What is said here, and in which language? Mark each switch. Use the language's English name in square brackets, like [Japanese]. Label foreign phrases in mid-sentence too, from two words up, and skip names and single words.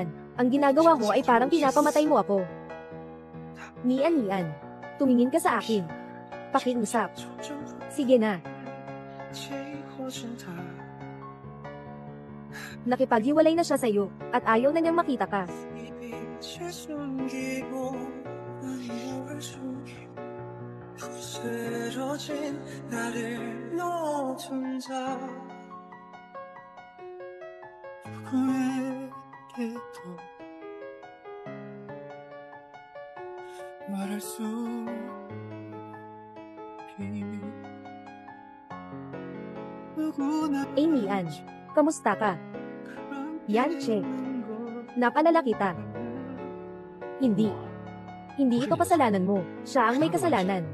[Filipino] Ang ginagawa mo ay parang pinapamatay mo ako. Nian, tumingin ka sa akin. Pakiusap. Sige na. Nakipaghiwalay na siya sa'yo, at ayaw na niyang makita ka. [Korean] 누구에게도 말할 수 [Filipino] Nian, kamusta ka? Yan, Che. Napalala kita. Hindi ito kasalanan mo. Siya ang may kasalanan.